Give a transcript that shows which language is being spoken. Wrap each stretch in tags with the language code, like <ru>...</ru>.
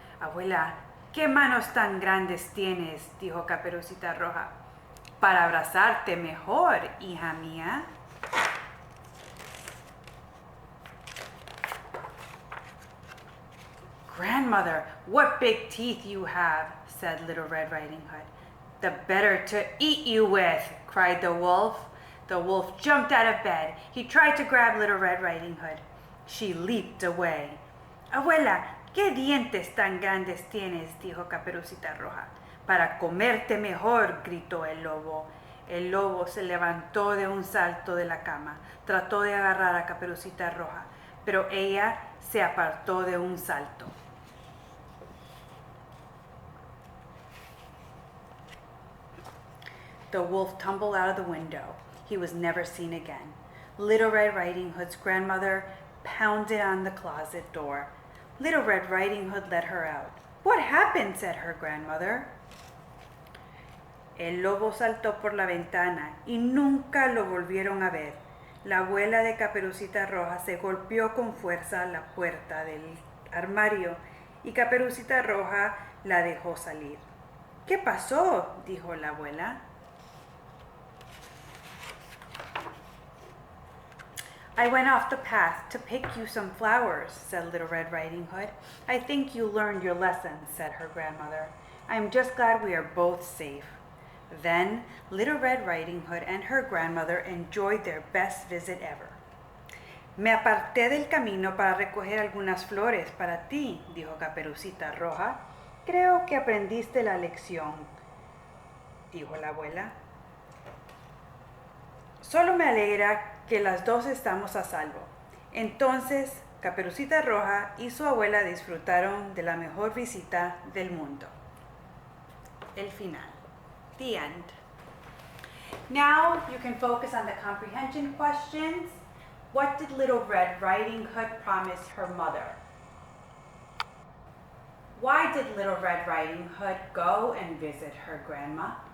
<es>"Abuela, ¿qué manos tan grandes tienes?" dijo Caperucita Roja. "Para abrazarte mejor, hija mía."</es> <en>"Grandmother, what big teeth you have," said Little Red Riding Hood. "The better to eat you with," cried the wolf. The wolf jumped out of bed. He tried to grab Little Red Riding Hood. She leaped away.</en> <es>"Abuela, ¿qué dientes tan grandes tienes?" dijo Caperucita Roja. "Para comerte mejor", gritó el lobo. El lobo se levantó de un salto de la cama. Trató de agarrar a Caperucita Roja, pero ella se apartó de un salto.</es> <en>The wolf tumbled out of the window. He was never seen again. Little Red Riding Hood's grandmother pounded on the closet door. Little Red Riding Hood let her out. "What happened?" said her grandmother.</en> <es>El lobo saltó por la ventana y nunca lo volvieron a ver. La abuela de Caperucita Roja se golpeó con fuerza la puerta del armario y Caperucita Roja la dejó salir. "¿Qué pasó?" dijo la abuela.</es> <en>"I went off the path to pick you some flowers," said Little Red Riding Hood. "I think you learned your lesson," said her grandmother. "I'm just glad we are both safe." Then Little Red Riding Hood and her grandmother enjoyed their best visit ever.</en> <es>"Me aparté del camino para recoger algunas flores para ti", dijo Caperucita Roja. "Creo que aprendiste la lección", dijo la abuela. "Solo me alegra que las dos estamos a salvo." Entonces, Caperucita Roja y su abuela disfrutaron de la mejor visita del mundo. El final.</es> <en>The end. Now you can focus on the comprehension questions. What did Little Red Riding Hood promise her mother? Why did Little Red Riding Hood go and visit her grandma?</en>